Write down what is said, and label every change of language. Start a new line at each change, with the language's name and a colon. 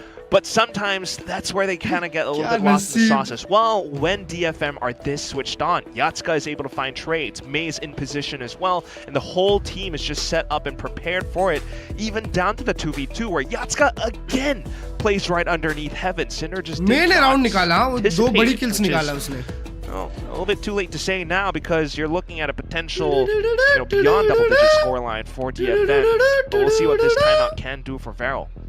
English: But sometimes that's where they kind of get a little bit lost in the sauce as well. When DFM are this switched on, Yatsuka is able to find trades, May's in position as well, and the whole team is just set up and prepared for it, even down to the 2v2 where Yatsuka again plays right underneath Heaven. Cinder just did
Hindi: round nikala, दो बड़ी kills निकाला उसने.
English: Well, a little bit too late to say now because you're looking at a potential, beyond double-digit scoreline for DFM. But we'll see what this timeout can do for Varel.